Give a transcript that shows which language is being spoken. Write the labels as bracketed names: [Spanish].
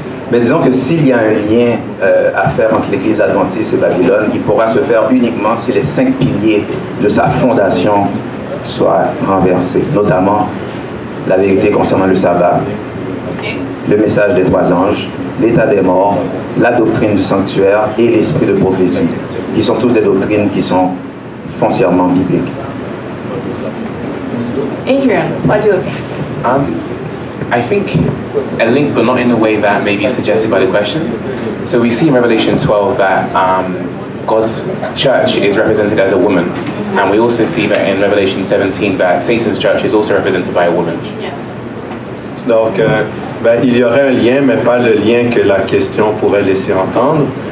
[French] Mais disons que s'il y a un lien à faire entre l'Église adventiste et Babylone, il pourra se faire uniquement si les 5 piliers de sa fondation soient renversés, notamment la vérité concernant le sabbat, le message des 3 anges, l'état des morts, la doctrine du sanctuaire et l'esprit de prophétie, qui sont tous des doctrines qui sont foncièrement bibliques. [English] Adrian, what do you think? I think a link, but not in the way that maybe suggested by the question. So we see in Revelation 12 that God's church is represented as a woman. And we also see that in Revelation 17 that Satan's church is also represented by a woman. Yes. [French] Donc, il y aurait un lien, mais pas le lien que la question pourrait laisser entendre.